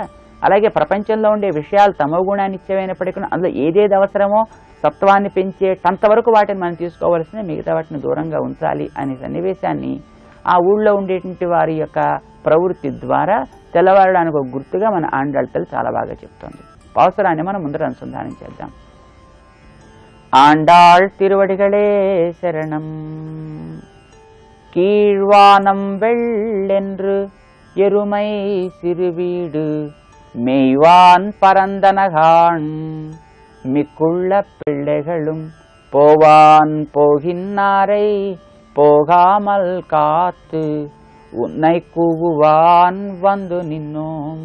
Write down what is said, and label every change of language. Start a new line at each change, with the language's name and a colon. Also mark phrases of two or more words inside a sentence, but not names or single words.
Telugu: అలాగే ప్రపంచంలో ఉండే విషయాలు తమో గుణాన్ని ఇచ్చేవైనప్పటికీ అందులో ఏదేది అవసరమో సత్వాన్ని పెంచేటంత వరకు వాటిని మనం తీసుకోవాల్సిన, మిగతా వాటిని దూరంగా ఉంచాలి అనే సన్నివేశాన్ని ఆ ఊళ్ళో ఉండేటువంటి వారి యొక్క ప్రవృత్తి ద్వారా తెల్లవారడానికి ఒక గుర్తుగా మన ఆండాళ్ళతలు చాలా బాగా చెప్తోంది. పాసురాన్ని మనం ముందర అనుసంధానం చేద్దాం. ఆండాళ్ తిరువడిగళే శరణం.
Tamil: கீழ்வானம் வெள்ளென்று எருமை சிறுவீடு மெய்வான் பரந்தனகான் மிக்குள்ள பிள்ளைகளும் போவான் போகின்னாரை போகாமல் காத்து உன்னை கூவுவான் வந்து நின்னோம்.